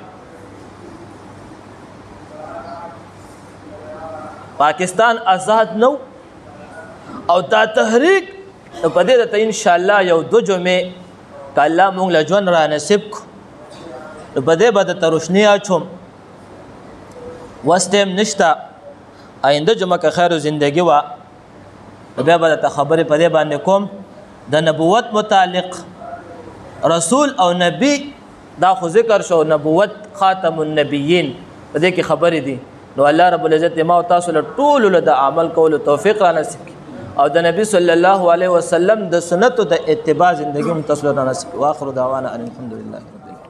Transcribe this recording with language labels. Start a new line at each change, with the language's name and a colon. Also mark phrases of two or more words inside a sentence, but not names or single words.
Pashto: پاکستان آزاد نو او دا تحریک په دې ته
Arabic: ان شاء الله
Pashto: یو 2 جمعې که الله موږ له ژوند را نصیب کړو نو په دې به درته روشني اچوم. وس ټایم نشته آینده جمعه که خیر و زندگی وه بیا به درته خبرې په دې باندې کوم د نبوت متعلق. رسول او نبی دا خو ذکر شو نبوت
Arabic: خاتم النبیین
Pashto: په دې کې خبرې دي نو
Arabic: الله رب العزت
Pashto: ما او تاسو له ټولو له د عمل کولو توفیق را نصیب کړي او د نبی
Arabic: صلی الله علیه وسلم
Pashto: د سنتو د اتباع زندگی هم تاسو له نصیب.
Arabic: واخر دعوانا ان الحمد لله.